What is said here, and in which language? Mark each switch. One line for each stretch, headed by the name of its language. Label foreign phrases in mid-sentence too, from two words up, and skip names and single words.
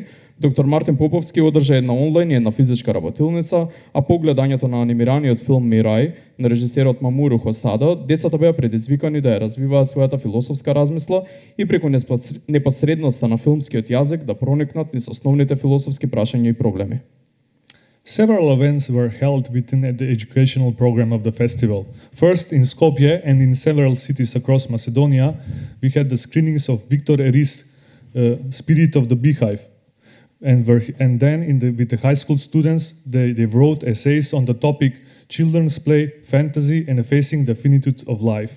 Macedonian: Доктор Мартин Поповски одржа една онлайн и една физичка работилница, а по гледањето на анимираниот филм Мирај на режисерот Мамуру Хосада, децата беа предизвикани да ја развиваат својата философска размисла и преку непосредноста на филмскиот јазик да проникнат низ основните философски прашања и проблеми.
English: Several events were held within the educational program of the festival. First, in Skopje and in several cities across Macedonia, we had the screenings of Victor Eris' Spirit of the Beehive, and then with the high school students, they wrote essays on the topic children's play, fantasy, and facing the finitude of life.